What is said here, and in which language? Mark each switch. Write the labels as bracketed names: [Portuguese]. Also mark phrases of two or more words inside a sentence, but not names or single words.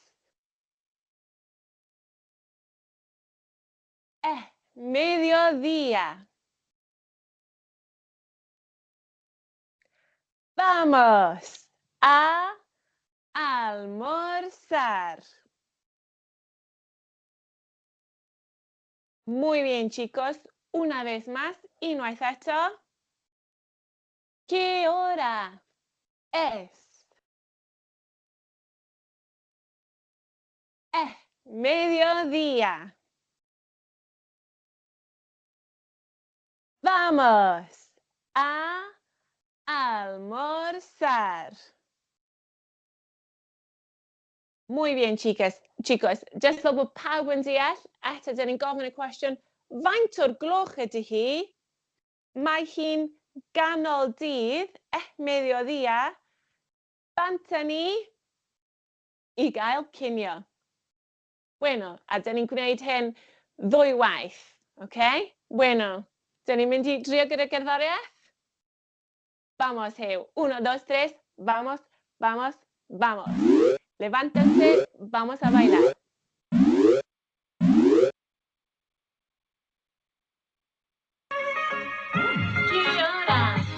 [Spanish] Mediodía. Vamos a almorzar. Muy bien, chicos. Una vez más, [Welsh] unwaith eto. [Spanish] ¿Qué hora es? Mediodía. Vamos a almorzar. Muy bien, chicos. [Welsh] Jyst fel bod pawb yn deall, eto dyn ni'n gofyn y cwestiwn, faint o'r gloch ydy hi? Mae hi'n ganol dydd, mediodía. Banta ni i gael cinio. Bueno, a dyn ni'n gwneud hyn ddwywaith, okay? Bueno, dyn ni'n mynd i drio gyda gerddoriaeth? [Spanish] Vamos, Huw. 1, 2, 3, vamos, vamos, vamos. Levántense, vamos a bailar. ¿Qué hora es?